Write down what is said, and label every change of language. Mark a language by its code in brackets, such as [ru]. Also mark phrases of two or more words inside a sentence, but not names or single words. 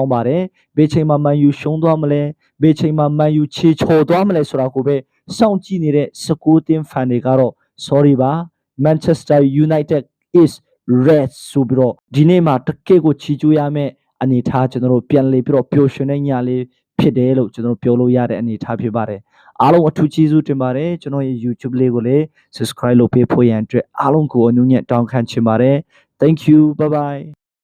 [my] င်းပါတယ်ဘယ်ချိန်မှာမန်ယူရှုံးသွားမလဲဘယ်ချိန်မှာမန်ယူချေချော်သွားမလဲဆိုတာကိုပဲစောင့်ကြည့်နေတဲ့19တင်းဖန်တွေကတော့ sorry ပါ [en] Manchester United is red [my] ဆိုပြီးတော့ဒီနေ့မှာတကယ့်ကိုချီးကျူးရမယ့်အနေထားကျွန်တော်တို့ပြန်လေပြီးတော့ပျော်ရွှင်တဲ့ညလေးဖြစ်တယ်လို့ကျွန်တော်ပြောလို့ရတဲ့အနေထားဖြစ်ပါတယ်အားလုံးအထူးကျေးဇူးတင်ပါတယ်ကျွန်တော်ရဲ့ YouTube လေးကိုလည်း subscribe လုပ်ပေးဖို့ရန်အတွက်အားလုံးကိုအနူးညံ့တောင်းခံချင်ပါတယ် [en] Thank you bye bye